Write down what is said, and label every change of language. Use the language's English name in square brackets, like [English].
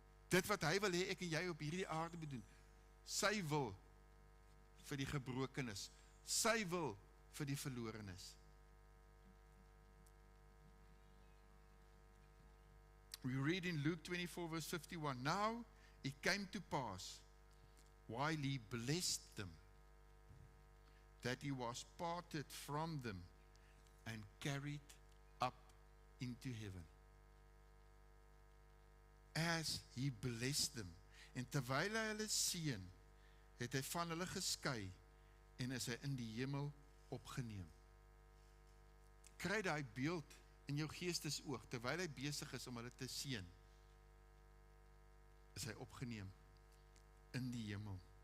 [Afrikaans] Dit wat hy wil hê ek en jy op hierdie aarde moet doen. Sy wil vir die gebrokenes. Sy wil vir die verlorenes. [English] We read in Luke 24 verse 51, now it came to pass, while he blessed them, that he was parted from them and carried up into heaven. As he blessed them, [Afrikaans] en terwyl hy hulle seën, het hy van hulle geskei en is hy in die hemel opgeneem. Kry daai beeld in jou geestesoog, terwyl hy besig is om hulle te seën, is hy opgeneem in die hemel.